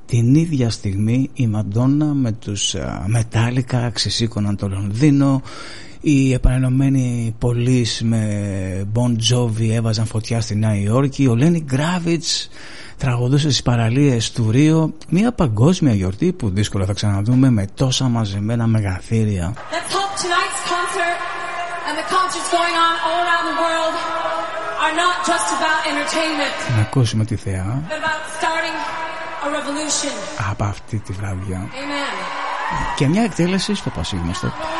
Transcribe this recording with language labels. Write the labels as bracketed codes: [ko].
[el] Την ίδια στιγμή η Μαντόνα με τους Μετάλλικα ξεσήκωναν το Λονδίνο. Οι επανενωμένοι πολίς με Bon Jovi έβαζαν φωτιά στη Νέα Υόρκη. Ο Λένι Γκράβιτς τραγουδούσε στις παραλίες του Ρίο. Μια παγκόσμια γιορτή που δύσκολα θα ξαναδούμε με τόσα μαζεμένα μεγαθύρια. [en] Let's hope tonight's concert and the concerts going on all around the world are not just about entertainment. [el] Να ακούσουμε τη θεά. [en] But about starting a revolution. [el] Από αυτή τη βραδιά. Amen. Και μια εκτέλεση στο πασίγνωστο.